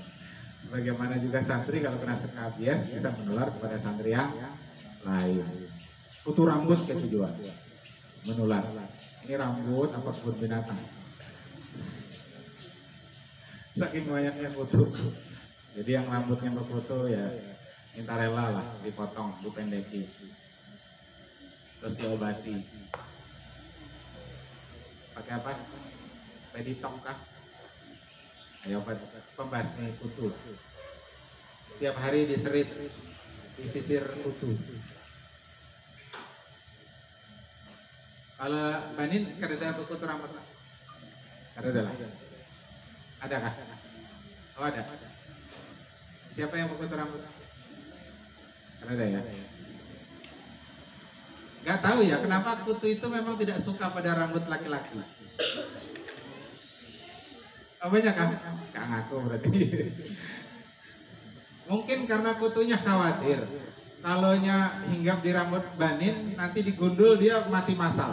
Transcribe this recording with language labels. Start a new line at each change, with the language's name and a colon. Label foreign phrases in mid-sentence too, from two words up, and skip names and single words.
Indonesian: Sebagaimana juga santri kalau kena skabies bisa menular kepada santri yang lain. Kutu rambut kayak tujuan menular. Ini rambut apa kebun binatang? Saking banyaknya kutu. Jadi yang rambutnya berkutu ya minta rela lah dipotong, dipendeki, terus diobati. Pakai apa? Peditok kah? Ayo pembasmi kutu. Tiap hari diserit, disisir kutu. Kalau Banin kada ada kutu rambut?
Banjar: Kada ada lah. Ada kah?
Indonesian: Oh ada. Siapa yang berkutu rambut?
Banjar: Kada ada ya.
Indonesian: Gak tahu ya kenapa kutu itu memang tidak suka pada rambut laki-laki. Oh banyak kan? Gak ngaku berarti. Mungkin karena kutunya khawatir kalaunya hinggap di rambut Banin nanti digundul dia mati massal.